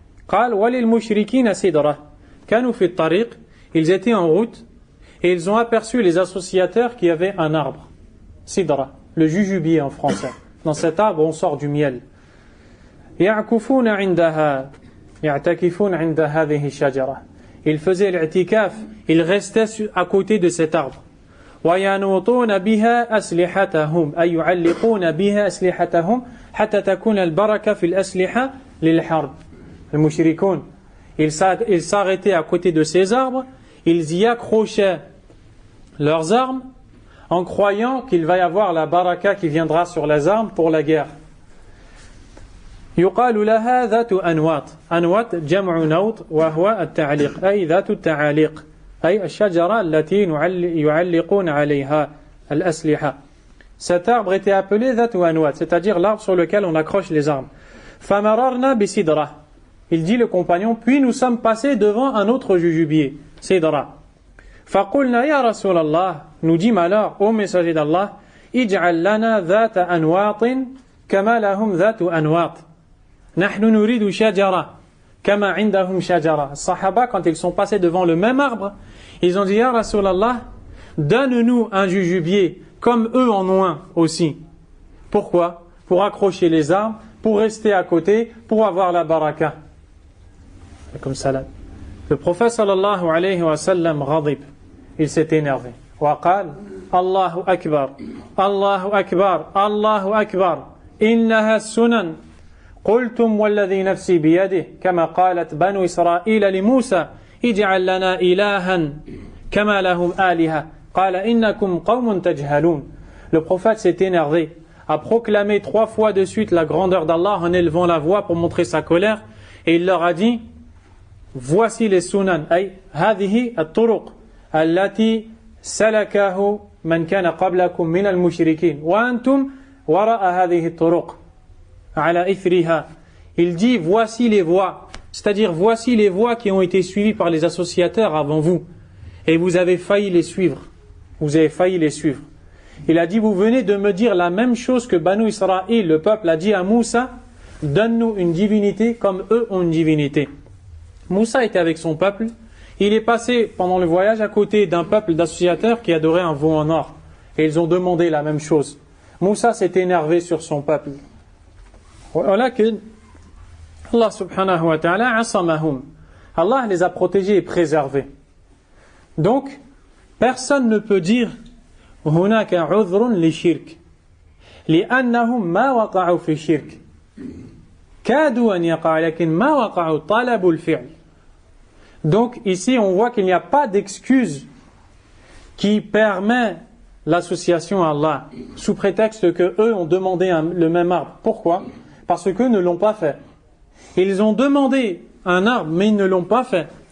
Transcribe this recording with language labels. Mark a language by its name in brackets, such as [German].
[French] Ils étaient en route et ils ont aperçu les associateurs qui avaient un arbre. Sidra, le jujubier en français. Dans cet arbre, on sort du miel. Ils faisaient l'i'tikaf, ils restaient à côté de cet arbre. [Arabic] وينوطون بها أسلحتهم أي يعلقون بها أسلحتهم حتى تكون البركة في الأسلحة للحرب. المشركون, [French] ils s'arrêtaient à côté de ces arbres, ils y accrochaient leurs armes en croyant qu'il va y avoir la baraka qui viendra sur les armes pour la guerre. [Arabic] يقال لها ذات أنواط. أنواط جمع نوط وهو التعليق أي ذات التعاليق أي الشجرة التي يعلقون عليها الأسلحة. [French] Cet arbre était appelé ذات أنواط, c'est-à-dire l'arbre sur lequel on accroche les armes. [Arabic] فمررنا بسدرة. [French] Il dit le compagnon, puis nous sommes passés devant un autre jujubier, Sidra. [Arabic] فقلنا يا رسول الله, [French] nous dîmes alors au messager d'Allah, [Arabic] اجعل لنا ذات أنواط كما لهم ذات أنواط نحن نريد شجرة كما عندهم شجرة. [French] Les Sahaba, quand ils sont passés devant le même arbre, ils ont dit [Arabic] ya Rasul Allah, [French] donne-nous un jujubier comme eux en ont un aussi. Pourquoi? Pour accrocher les armes, pour rester à côté, pour avoir la baraka. Comme ça. Le prophète sallallahu alayhi wa sallam [Arabic] غضب, [French] il s'est énervé. [Arabic] وقال Allahu Akbar, Allahu Akbar, Allahu Akbar, innaha sunan. قلتم والذي نفسي بيده كما قالت بنو إسرائيل لموسى اجعل لنا إلها كما لهم آلهة قال إنكم قوم تجهلون. [French] Le prophète s'est énervé, a proclamé 3 fois de suite la grandeur d'Allah en élevant la voix pour montrer sa colère, et il leur a dit voici les sunan, ay [Arabic] هذه الطرق التي سلكه من كان قبلكم من المشركين وأنتم وراء هذه الطرق على إثرها. [French] Il dit voici les voies, c'est-à-dire voici les voies qui ont été suivies par les associateurs avant vous et vous avez failli les suivre. Vous avez failli les suivre. Il a dit vous venez de me dire la même chose que Banu Israël, le peuple a dit à Moussa, donne-nous une divinité comme eux ont une divinité. Moussa était avec son peuple, il est passé pendant le voyage à côté d'un peuple d'associateurs qui adorait un veau en or et ils ont demandé la même chose. Moussa s'est énervé sur son peuple. [Arabic] ولكن Allah subhanahu wa ta'ala asamahum. [French] Allah les a protégés et préservés. Donc, personne ne peut dire [Arabic] هناك عذر للشرك لأنهم ما وقعوا في الشرك كادوا أن يقعوا لكن ما وقعوا طلبوا الفعل. [French] Donc ici on voit qu'il n'y a pas d'excuse qui permet l'association à Allah sous prétexte que eux ont demandé le même arbre. Pourquoi? Parce qu'eux ne l'ont pas fait. Ils ont demandé un arbre mais ils ne l'ont pas fait.